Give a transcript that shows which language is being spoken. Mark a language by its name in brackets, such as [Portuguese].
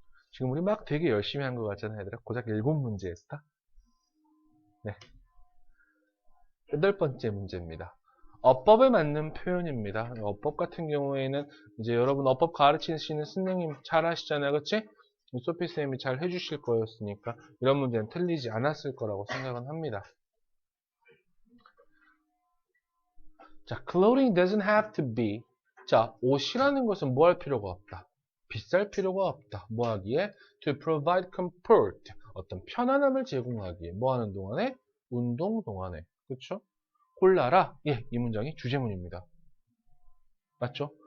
[Korean] 지금 우리 막 되게 열심히 한 것 같잖아요, 얘들아. 고작 7문제 했다? 네. 8번째 문제입니다. 어법에 맞는 표현입니다. 어법 같은 경우에는 이제 여러분 어법 가르치시는 선생님 잘 아시잖아요. 그치? 소피 쌤이 잘 해주실 거였으니까 이런 문제는 틀리지 않았을 거라고 생각은 합니다. [English] 자, clothing doesn't have to be. [Korean] 자, 옷이라는 것은 뭐 할 필요가 없다. 비쌀 필요가 없다. 뭐 하기에? [English] To provide comfort. [Korean] 어떤 편안함을 제공하기에. 뭐 하는 동안에? 운동 동안에. 그쵸? 골라라. 예, 이 문장이 주제문입니다. 맞죠?